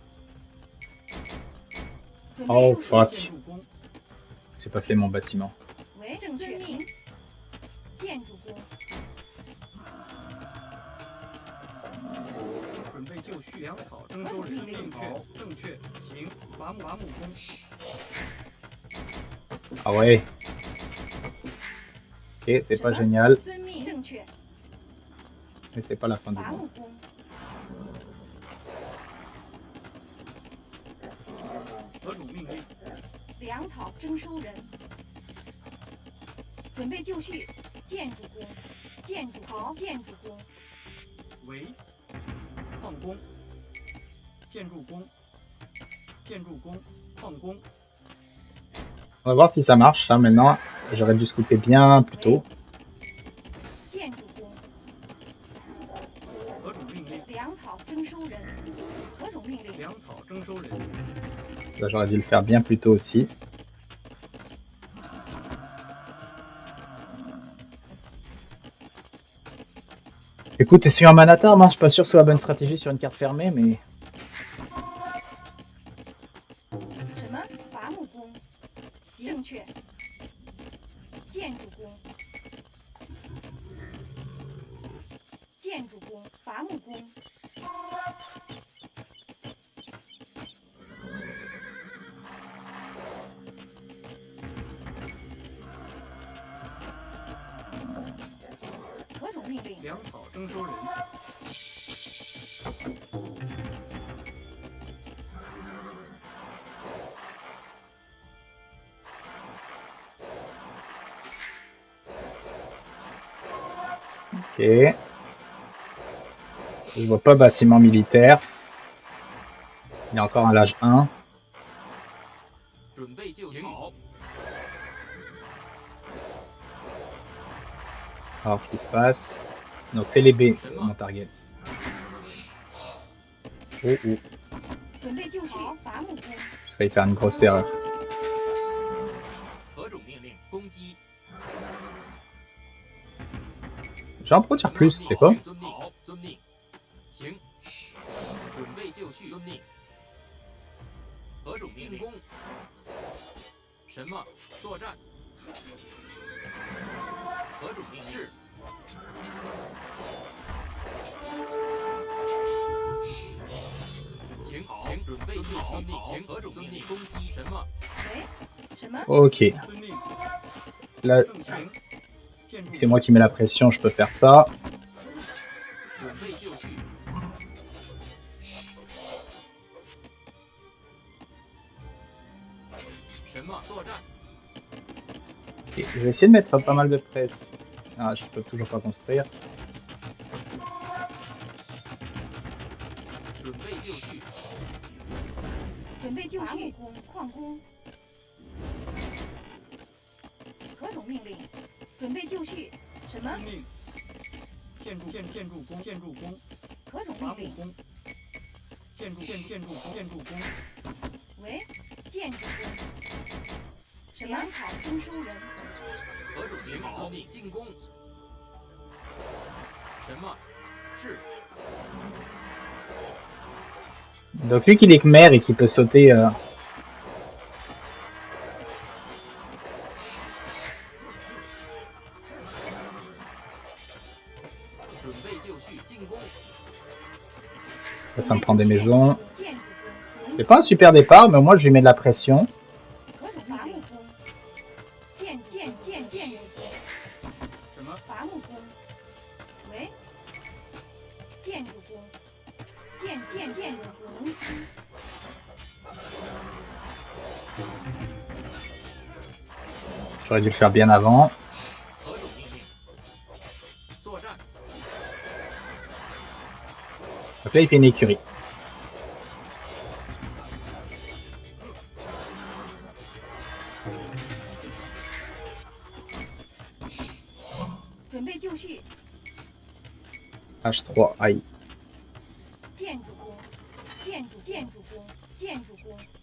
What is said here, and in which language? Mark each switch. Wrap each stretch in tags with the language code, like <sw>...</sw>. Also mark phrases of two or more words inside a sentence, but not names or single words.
<en>Oh fuck.</en> <fr>J'ai pas fait mon bâtiment.</fr> <zh>正确行。建筑工，准备就绪，粮草征收人，正确，行，伐木工。</zh> <fr>Ah ouais. Ok, c'est pas génial.</fr> <zh>遵命正确。</zh> <fr>Mais c'est pas la fin du</fr> <zh>伐</zh> <fr>monde.</fr> <zh>木工，何种命令？粮草征收人。准备就绪，建筑工，建筑好，建筑工，为矿工，建筑工，矿工。</zh> <fr>On va voir si ça marche, hein, maintenant. J'aurais dû scouter bien plus tôt.</fr> <zh>建筑工，何种命令？粮草征收人。何种命令？粮草征收人。</zh> <fr>Là, j'aurais dû le faire bien plus tôt aussi. Écoute, essayons un Manatar, moi je suis pas sûr que ce soit la bonne stratégie sur une carte fermée, mais</fr> <zh>什么？伐木工，正确。建筑工，建筑工，伐木工，何种命令？粮草征收人。</zh> <fr>ok. Je vois pas bâtiment militaire. Il y a encore un l'âge 1.</fr> <zh>准备就绪。</zh> <fr>Alors ce qui se passe. Donc c'est les B, mon target. Oh oh.</fr> <zh>准备就绪，伐木工，</zh> <fr>J'ai failli faire une grosse erreur.</fr> <zh>何种命令？攻击。</zh> <fr>J'en peux dire plus, c'est quoi?</fr> <zh>遵命。好，遵命。行。准备就绪。遵命。何种命令？进攻。什么？作战。何种命令？是。行，好，准备就绪。遵命。行，何种命令？攻击。什么？喂，什么？</zh> <fr>Ok.</fr> <zh>遵命。</zh> <fr>Là,</fr> <zh>正行。建筑。</zh> <fr>c'est moi qui mets la pression, je peux faire ça.</fr> <zh>准备就绪。什么？作战。</zh> <fr>Ok, je vais essayer de mettre pas mal de presse. Ah, je peux toujours pas construire.</fr> <zh>准备就绪。准备就绪，工，矿工。何种命令？准备就绪，什么？遵命。建筑工。何种命令？伐木工。建筑工。喂，建筑工。什么？粮草征收人。何种命令？遵命。进攻。什么？是。</zh> <fr>Donc vu qu'il est Khmer et qu'il peut sauter...</fr> <zh>准备就绪。进攻。</zh> <fr>Là, ça me prend des maisons.</fr> <zh>建筑工。</zh> <fr>C'est pas un super départ, mais au moins je lui mets de la pression.</fr> <zh>何种伐木工？建筑工。什么？伐木工。喂，建筑工。建筑工。</zh> <fr>J'aurais dû le faire bien avant.</fr> <zh>何种命令？作战。</zh> <fr>Donc là, il fait une écurie.</fr> <zh>准备就绪，</zh> <fr>H3, aïe.</fr> <zh>建筑工，建筑工，建筑工。</zh>